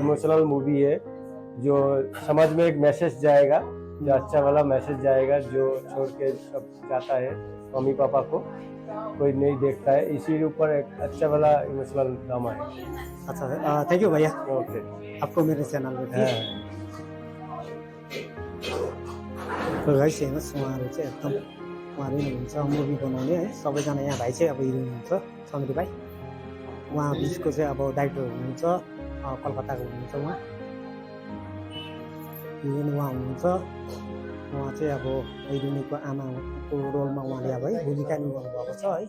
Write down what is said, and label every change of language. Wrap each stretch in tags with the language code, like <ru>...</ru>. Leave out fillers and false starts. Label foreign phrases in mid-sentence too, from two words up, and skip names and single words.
<hi>इमोशनल मूवी है, जो समझ में एक मैसेज जाएगा, जो अच्छा वाला मैसेज जाएगा, जो छोड़ के सब जाता है मम्मी पापा को, कोई नहीं देखता है, इसी के ऊपर एक अच्छा वाला इमोशनल ड्रामा है। अच्छा</hi> <en>thank you</en> <hi>भैया, ओके। आपको मेरे च्यानल में हाँ।</hi> <ne>गाइस हेर्नुहोस् उहाँहरू चाहिँ एकदम उहाँहरू हुनुहुन्छ मुभी बनाउने है, सबैजना यहाँ भाइ चाहिँ अब हिरो हुनुहुन्छ समीर भाइ, उहाँ बिचको चाहिँ अब डाइरेक्टर हुनुहुन्छ, कलकत्ताको हुनुहुन्छ उहाँ, हिरोइन उहाँ हुनुहुन्छ, उहाँ चाहिँ अब हिरोइनको आमाको रोलमा उहाँले अब है भूमिका निभाउनु भएको छ है।</ne>